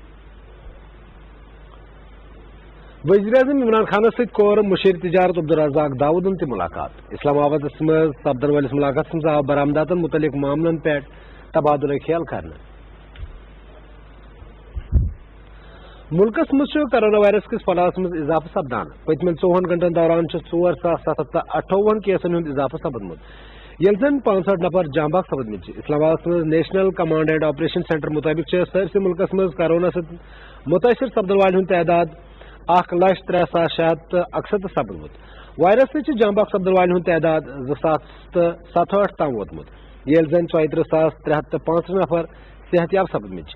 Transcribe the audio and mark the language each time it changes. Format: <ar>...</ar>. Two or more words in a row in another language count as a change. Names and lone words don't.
<ks>وزیر اعظم عمران خان ست کور مشیر تجارت عبدالرزاق داودن تہ ملاقات اسلام آباد مز صفدر والس ملاقات مز آو برآمداتن متعلق معاملن پہ تبادلہ خیال کرنا ملکس مز کرونا وائرس کس پھہلاوس مز اضافہ سپدان پتمن 24 گھنٹن دوران 4758 کیسن ہند اضافہ سپدمت یل زن 65 نفر جاں باغ سپدمت اسلام آباد مز نیشنل کمانڈ اینڈ آپریشن سینٹر مطابق سرسی ملکس مز کرونا ست متاثر سپدن والن ہند تعداد 1,03,668 سپدمت وائرس سے جانباگ سپدن والن ہند تعداد 2067 تام ووتمت یل زن 34,365 نفر صحت یاب سپدمت.</ks>